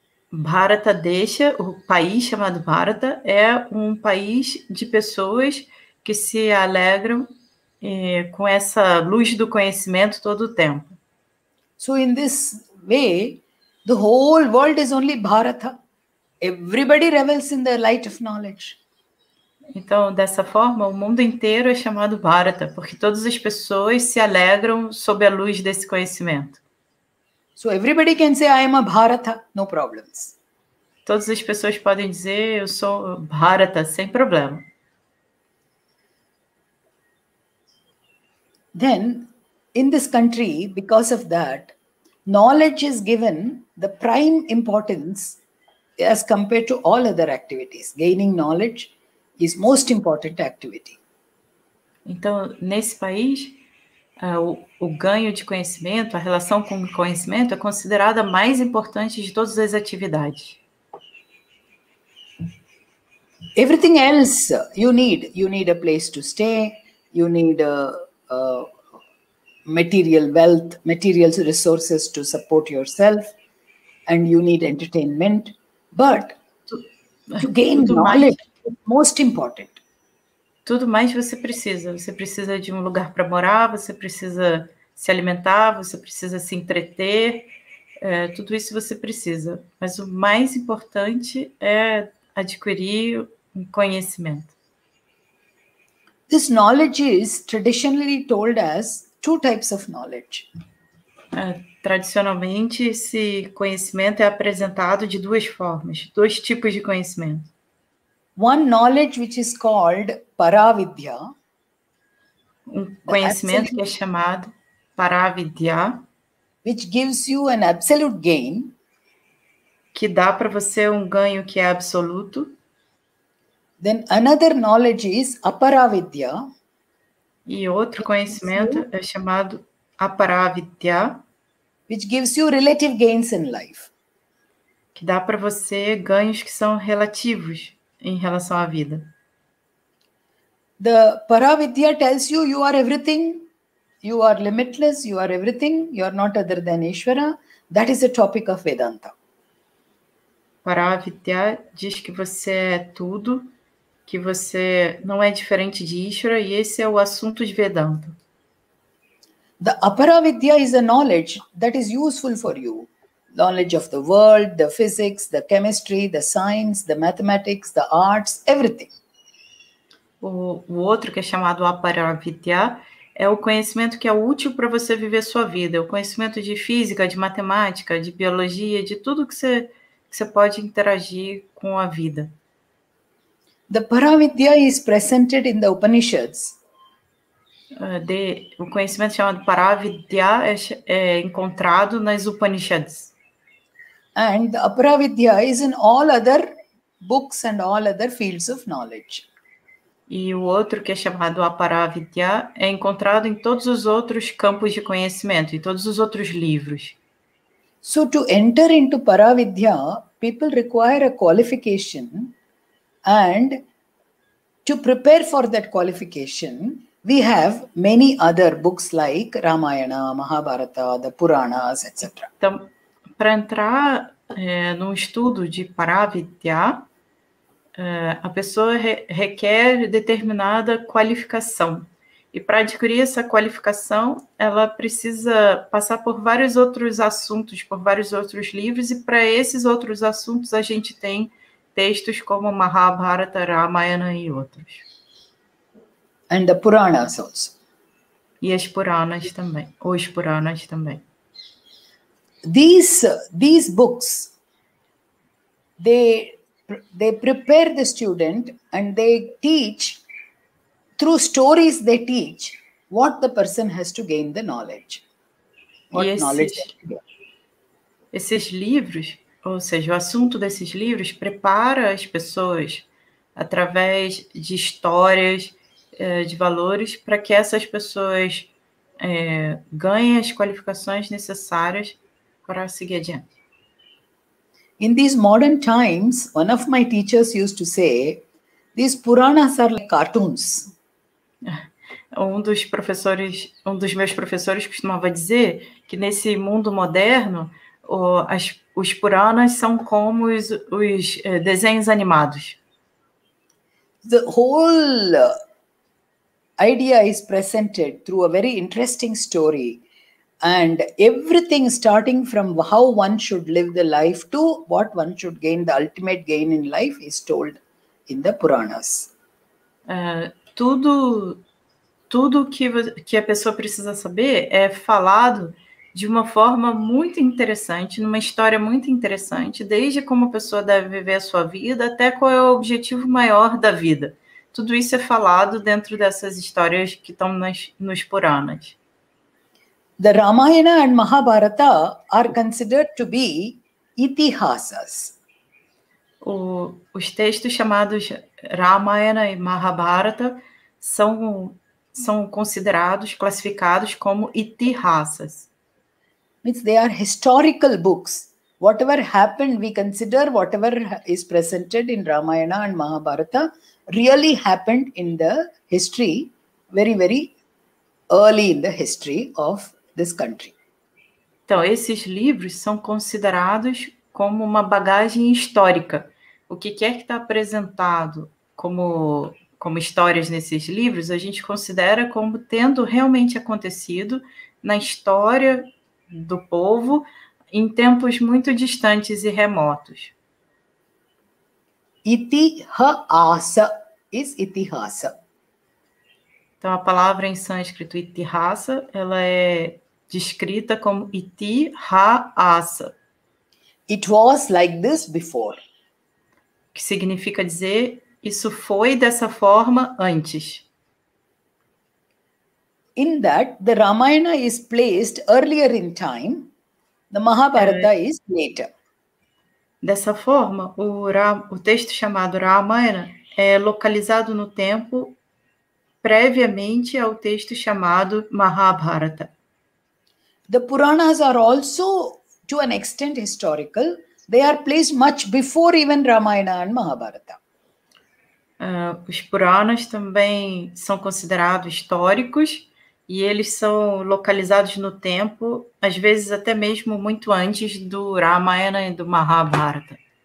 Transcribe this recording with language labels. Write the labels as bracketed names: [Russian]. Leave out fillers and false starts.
[Portuguese] Bharata Desha, o país chamado Bharata, é um país de pessoas que se alegram com essa luz do conhecimento todo o tempo. [English] So in this way, the whole world is only Bharata. Everybody revels in the light of knowledge. [Portuguese] Então, dessa forma, o mundo inteiro é chamado Bharata, porque todas as pessoas se alegram sob a luz desse conhecimento. [English] So everybody can say, I am a Bharata, no problems. [Portuguese] Todas as pessoas podem dizer, eu sou Bharata, sem problema. [English] Then, in this country, because of that, knowledge is given the prime importance as compared to all other activities. Gaining knowledge is most important activity. [Portuguese] Então, nesse país, o ganho de conhecimento, a relação com o conhecimento é considerada a mais importante de todas as atividades. [English] Everything else you need a place to stay, you need material wealth, material resources to support yourself, and you need entertainment. But to gain knowledge is most important. [Portuguese] Tudo mais você precisa. Você precisa de um lugar para morar, você precisa se alimentar, você precisa se entreter. Tudo isso você precisa. Mas o mais importante é adquirir um conhecimento. [English] This knowledge is traditionally told as 2 types of knowledge. [Portuguese] Tradicionalmente, esse conhecimento é apresentado de 2 formas, 2 tipos de conhecimento. [English] One knowledge which is called Paravidya. [Portuguese] Um conhecimento que é chamado Paravidya, [English] which gives you an absolute gain, [Portuguese] que dá para você um ganho que é absoluto. [English] Then another knowledge is Aparavidya. [Portuguese] E outro conhecimento é chamado Aparavidya, [English] which gives you relative gains in life. [Portuguese] Que dá para você ganhos que são relativos em relação à vida. [English] The Paravidya tells you you are everything, you are limitless, you are everything, you are not other than Ishvara. That is the topic of Vedanta. [Portuguese] Paravidya diz que você é tudo, que você não é diferente de Ishvara, e esse é o assunto de Vedanta. [English] The Aparavidya is a knowledge that is useful for you. Knowledge of the world, the physics, the chemistry, the science, the mathematics, the arts, everything. [Portuguese] O outro, que é chamado Aparavidya, é o conhecimento que é útil para você viver sua vida. É o conhecimento de física, de matemática, de biologia, de tudo que você pode interagir com a vida. [English] The Paravidya is presented in the Upanishads. [Portuguese] O conhecimento chamado Paravidya é encontrado nas Upanishads. [English] And the Aparavidya is in all other books and all other fields of knowledge. [Portuguese] E o outro, que é chamado Aparavidya, é encontrado em todos os outros campos de conhecimento, em todos os outros livros. [English] So to enter into Paravidya, people require a qualification, and to prepare for that qualification, we have many other books like Ramayana, Mahabharata, the Puranas, etc. [Portuguese] Então, para entrar num estudo de Paravidya, a pessoa requer determinada qualificação. E para adquirir essa qualificação, ela precisa passar por vários outros assuntos, por vários outros livros, e para esses outros assuntos a gente tem textos como Mahabharata, Ramayana e outros. [English] And the Puranas also. [Portuguese] E as Puranas também, os Puranas também. [English] These books, they prepare the student, and they teach, through stories they teach, what the person has to gain the knowledge. What knowledge has to gain. [Portuguese] Esses livros, ou seja, o assunto desses livros prepara as pessoas através de histórias, de valores, para que essas pessoas ganhem as qualificações necessárias para seguir adiante. [English] In these modern times, one of my teachers used to say, these Puranas are like cartoons. [Portuguese] Um dos meus professores costumava dizer que nesse mundo moderno, os Puranas são como os desenhos animados. [English] The whole idea is presented through a very interesting story, and everything starting from how one should live the life to what one should gain, the ultimate gain in life, is told in the Puranas. [Portuguese] Tudo que a pessoa precisa saber é falado de uma forma muito interessante, numa história muito interessante, desde como a pessoa deve viver a sua vida até qual é o objetivo maior da vida. Tudo isso é falado dentro dessas histórias que estão nos Puranas. [English] The Ramayana and Mahabharata are considered to be itihasas. [Portuguese] Os textos chamados Ramayana e Mahabharata são considerados, classificados como itihasas. [English] Means they are historical books. Whatever happened, we consider whatever is presented in Ramayana and Mahabharata really happened in the history, very, very early in the history of this country. [Portuguese] Então, esses livros são considerados como uma bagagem histórica. O que quer que está apresentado como histórias nesses livros, a gente considera como tendo realmente acontecido na história do povo em tempos muito distantes e remotos. [English] Itihasa is itihasa. [Portuguese] Então, a palavra em sânscrito itihasa, ela é descrita como itihasa. [English] It was like this before. [Portuguese] Que significa dizer, isso foi dessa forma antes. [English] In that, the Ramayana is placed earlier in time, the Mahabharata is later. [Portuguese] Dessa forma, o texto chamado Ramayana é localizado no tempo previamente ao texto chamado Mahabharata. [English] The Puranas are also, to an extent, historical. They are placed much before even Ramayana and Mahabharata. [Portuguese] Os Puranas também são considerados históricos e eles são localizados no tempo, às vezes até mesmo muito antes do Ramayana e do Mahabharata.